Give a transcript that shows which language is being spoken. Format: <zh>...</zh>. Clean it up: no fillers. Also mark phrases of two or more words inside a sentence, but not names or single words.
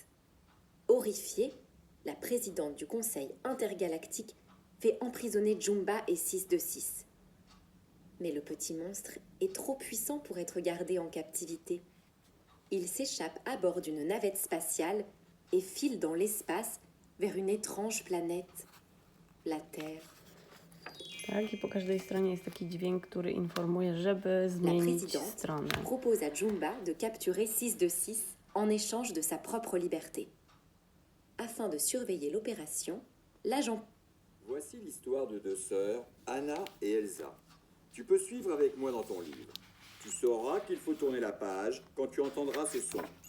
<fr>Horrifiée, la présidente du Conseil intergalactique fait emprisonner Jumba et 626. Mais le petit monstre est trop puissant pour être gardé en captivité. Il s'échappe à bord d'une navette spatiale et file dans l'espace vers une étrange planète, la Terre.</fr> <pl>Tak, i po każdej stronie jest taki dźwięk, który informuje, żeby</pl> <fr>La</fr> <pl>zmienić</pl> <fr>présidente</fr> <pl>stronę.</pl> <fr>propose à Jumba de capturer 626 en échange de sa propre liberté. Afin de surveiller l'opération, l'agent... Voici l'histoire de deux sœurs, Anna et Elsa. Tu peux suivre avec moi dans ton livre. Tu sauras qu'il faut tourner la page quand tu entendras ce son.</fr>